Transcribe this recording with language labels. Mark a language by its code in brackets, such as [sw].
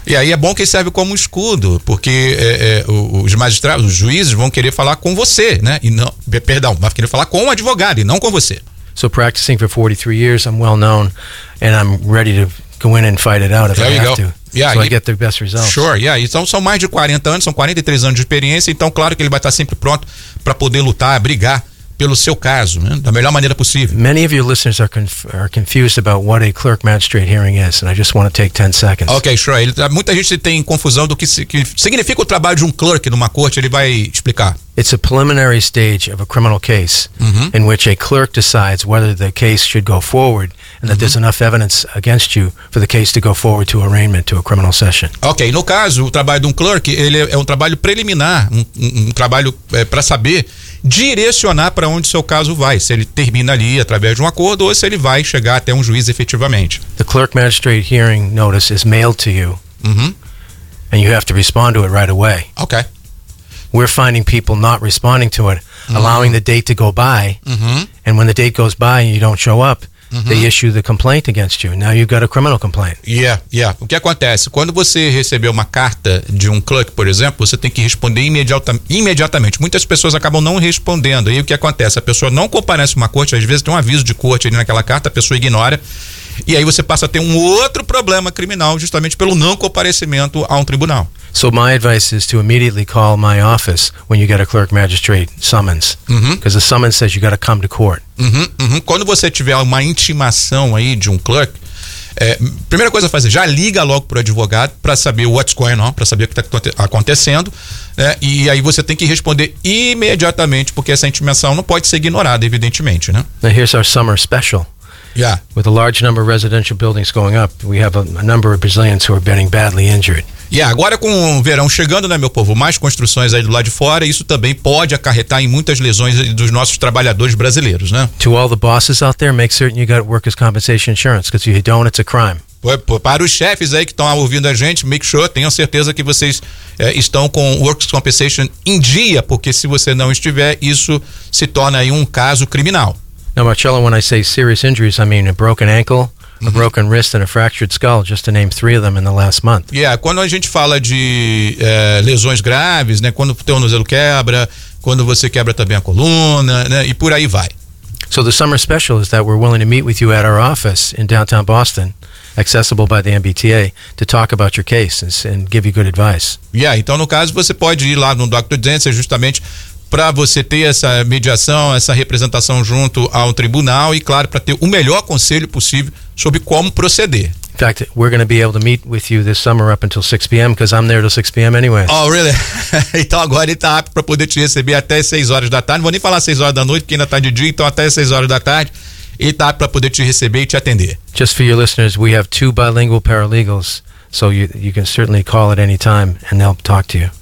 [pt] E aí é bom que serve como escudo, porque os magistrados, os juízes vão querer falar com você, né? E não, perdão, vai querer falar com o advogado e não com você. [en] So practicing for 43 years, I'm well known and I'm ready to go in and fight it out if there I you have go. To. Yeah, so I get the best results. Sure, yeah. [pt] Então são mais de 40 anos, são 43 anos de experiência, então claro que ele vai estar sempre pronto para poder lutar, brigar pelo seu caso, né? Da melhor maneira possível. [en] Many of your listeners are confused about what a clerk magistrate hearing is, and I just want to take 10 seconds. Okay, sure. [pt] Muita gente tem confusão do que significa o trabalho de um clerk numa corte, ele vai explicar. [en] It's a preliminary stage of a criminal case in which a clerk decides whether the case should go forward and that there's enough evidence against you for the case to go forward to arraignment, to a criminal session. [pt] Ok, no caso, o trabalho de um clerk, ele é um trabalho preliminar, um trabalho para saber direcionar para onde seu caso vai, se ele termina ali através de um acordo ou se ele vai chegar até um juiz efetivamente. [en] The clerk magistrate hearing notice is mailed to you and you have to respond to it right away. Ok. We're finding people not responding to it, allowing the date to go by, and when the date goes by and you don't show up, they issue the complaint against you. Now you've got a criminal complaint. [pt] Yeah. O que acontece? Quando você recebeu uma carta de um clerk, por exemplo, você tem que responder imediatamente. Muitas pessoas acabam não respondendo. E o que acontece? A pessoa não comparece uma corte, às vezes tem um aviso de corte ali naquela carta, a pessoa ignora. E aí você passa a ter um outro problema criminal justamente pelo não comparecimento a um tribunal. [en] So my advice is to immediately call my office when you get a clerk magistrate summons. Because the summons says you got to come to court. [pt] Quando você tiver uma intimação aí de um clerk, primeira coisa a fazer, já liga logo para o advogado para saber [en] what's going on, [pt] para saber o que está acontecendo, né? E aí você tem que responder imediatamente, porque essa intimação não pode ser ignorada, evidentemente, né? [en] Now here's our summer special. Yeah. With a large number of residential buildings going up, we have a number of Brazilians who are getting badly injured. [pt] Yeah, agora com o verão chegando, né, meu povo, mais construções aí do lado de fora, isso também pode acarretar em muitas lesões dos nossos trabalhadores brasileiros, né? [en] To all the bosses out there, make certain you got workers' compensation insurance, because if you don't, it's a crime. [pt] Para os chefes aí que estão ouvindo a gente, [en] make sure, [pt] tenham certeza que vocês estão com workers' compensation em dia, porque se você não estiver, isso se torna aí um caso criminal. [en] Now, Marcello, when I say serious injuries, I mean a broken ankle, a broken wrist and a fractured skull, just to name three of them in the last month. [pt] Yeah, quando a gente fala de lesões graves, né, quando o tornozelo quebra, quando você quebra também a coluna, né, e por aí vai. [en] So the summer special is that we're willing to meet with you at our office in downtown Boston, accessible by the MBTA, to talk about your case and give you good advice. [pt] Yeah, então no caso você pode ir lá no Dr. Dancer justamente para você ter essa mediação, essa representação junto ao tribunal e, claro, para ter o melhor conselho possível sobre como proceder. [en] In fact, we're going to be able to meet with you this summer up until 6 p.m. because I'm there till 6 p.m. anyway. Oh, really? [pt] Então agora ele está apto para poder te receber até 6 horas da tarde. Não vou nem falar 6 horas da noite, porque ainda está de dia, então até 6 horas da tarde. Ele está apto para poder te receber e te atender. [en] Just for your listeners, we have two bilingual paralegals So you can certainly call at any time and they'll talk to you.